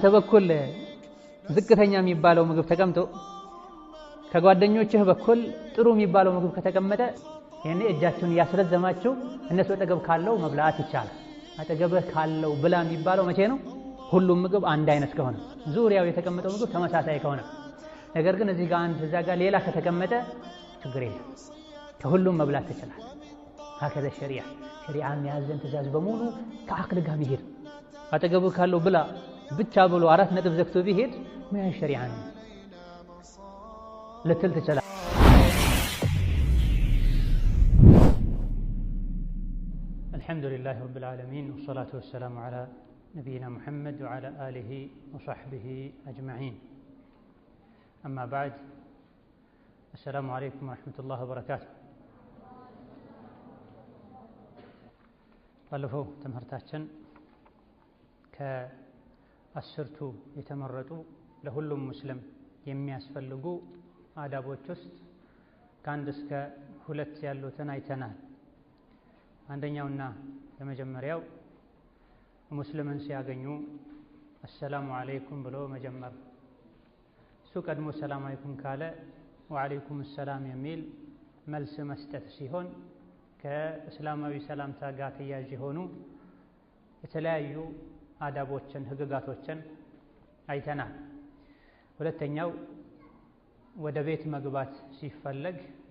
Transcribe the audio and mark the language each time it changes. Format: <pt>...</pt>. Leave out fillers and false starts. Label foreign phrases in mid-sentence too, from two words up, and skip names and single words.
<am>በኩል ዝቅተኛ የሚባለው ምግብ ተቀምጦ ከጓደኞችህ በኩል ጥሩ የሚባለው ምግብ ከተቀመጠ ያኔ እጃችሁን ያስረዘማችሁ እነሱ አጠገብ ካለው መብላት ይቻላል አጠገብህ ካለው ብላ የሚባለው መቼ ነው ሁሉም ምግብ አንድ አይነት ከሆነ ዙሪያው የተቀመጠው ምግብ ተመሳሳይ ከሆነ ነገር ግን እዚህ ጋር አንድ እዛ ጋር ሌላ ከተቀመጠ ችግር የለም ከሁሉም መብላት ይችላል</am> <ar>هكذا الشريعه شريعه</ar> <am>የሚያዘን ትእዛዝ በሙሉ ከአቅል ጋር መሄድ አጠገቡ ካለው ብላ ብቻ ብሎ አራት ነጥብ ዘግቶ ቢሄድ ምን ሸሪዓ ነው ልትል ትችላል</am> <ar>الحمد لله رب العالمين والصلاه والسلام على نبينا محمد وعلى آله وصحبه أجمعين أما بعد السلام عليكم ورحمة الله وبركاته</ar> <am>ባለፈው ትምህርታችን ከአስርቱ የተመረጡ ለሁሉም ሙስሊም የሚያስፈልጉ አዳቦች ውስጥ ከአንድ እስከ ሁለት ያሉትን አይተናል አንደኛውና የመጀመሪያው ሙስሊምን ሲያገኙ</am> <ar>السلام عليكم</ar> <am>ብሎ መጀመር እሱ ቀድሞ</am> <ar>سلام عليكم</ar> <am>ካለ</am> <ar>وعليكم السلام</ar> <am>የሚል መልስ መስጠት ሲሆን ከእስላማዊ ሰላምታ ጋር ተያያዥ የሆኑ የተለያዩ አዳቦችን ህግጋቶችን አይተናል ሁለተኛው ወደ ቤት መግባት ሲፈለግ</am>